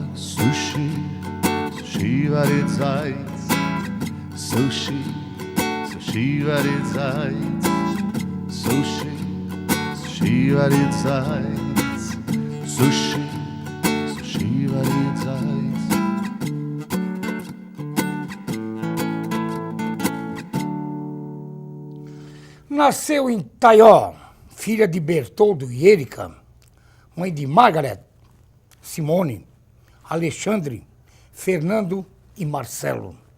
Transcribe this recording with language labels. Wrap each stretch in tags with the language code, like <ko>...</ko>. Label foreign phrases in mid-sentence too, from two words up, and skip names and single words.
<de>Sushi, sushi war die Zeit. Sushi, sushi war die Zeit. Sushi, sushi war die Zeit. Sushi, sushi war die Zeit.</de> <pt>Nasceu em Taió, filha de Bertoldo e Érica, mãe de Margaret, Simone, Alexandre, Fernando e Marcelo.</pt>